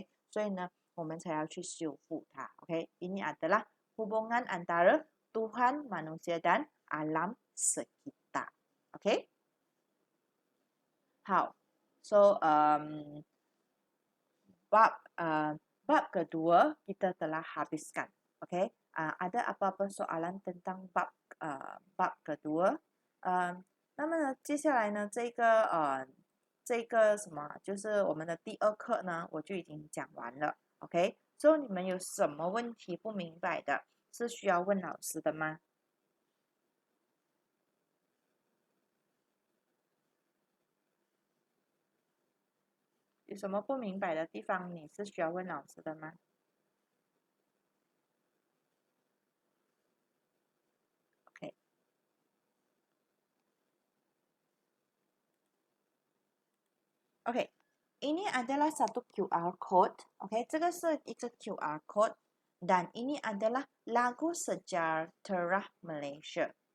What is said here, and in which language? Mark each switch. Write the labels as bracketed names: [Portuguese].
[Chinese] 所以呢，我们才要去修复它。 [Malay] Ini adalah hubungan antara Tuhan, manusia dan alam sekitar. How? So bab kedua kita telah habiskan. Ada apa-apa soalan tentang bab kedua? [Chinese] 那么呢，接下来呢，这个什么，就是我们的第二课呢，我就已经讲完了。所以你们有什么问题不明白的，是需要问老师的吗？有什么不明白的地方，你是需要问老师的吗？OK， ini adalah satu QR code. [Malay] 这个是一个 QR code, dan ini adalah lagu sejahtera Malaysia.